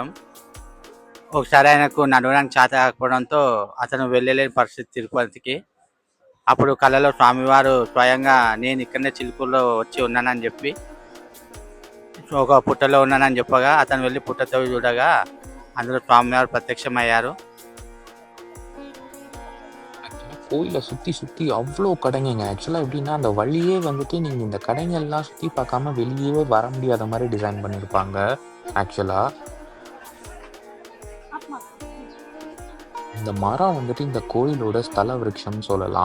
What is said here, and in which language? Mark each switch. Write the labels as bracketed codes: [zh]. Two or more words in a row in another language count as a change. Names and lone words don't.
[te] ఒకసారి ఆయనకు నడవడానికి చేత కాకపోవడంతో అతను వెళ్ళలేని పరిస్థితి తిరుపతికి. అప్పుడు కలలో స్వామివారు స్వయంగా నేను ఇక్కడనే చిలుకూరులో వచ్చి ఉన్నానని చెప్పి ఒక పుట్టలో ఉన్నానని చెప్పగా అతను వెళ్ళి పుట్టతో చూడగా అందులో స్వామివారు ప్రత్యక్షమయ్యారు. [ta] ஆக்சுவலா கோயில சுத்தி சுத்தி அவ்ளோ கடைங்கங்க. ஆக்சுவலா எப்படின்னா, அந்த வழியே வந்துட்டு நீங்க இந்த கடைங்கள்லாம் சுத்தி பார்க்காம வெளியவே வர முடியாத மாரி டிசைன் பண்ணியிருப்பாங்க ஆக்சுவலா. இந்த மரம் வந்துட்டு இந்த கோயிலோட ஸ்தல விருட்சம்னு சொல்லலாம்.